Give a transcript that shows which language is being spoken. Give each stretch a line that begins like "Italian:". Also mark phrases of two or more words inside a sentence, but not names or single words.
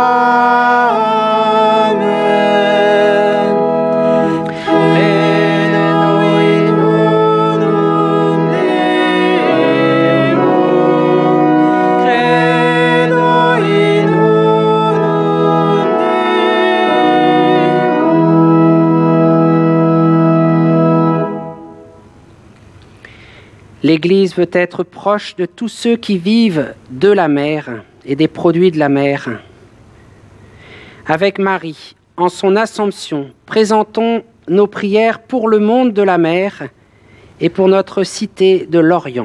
Latin: Amen. Credo in unum Deum, credo in unum Deum.
French: L'Église veut être proche de tous ceux qui vivent de la mer et des produits de la mer. Avec Marie, en son Assomption, présentons nos prières pour le monde de la mer et pour notre cité de l'Orient.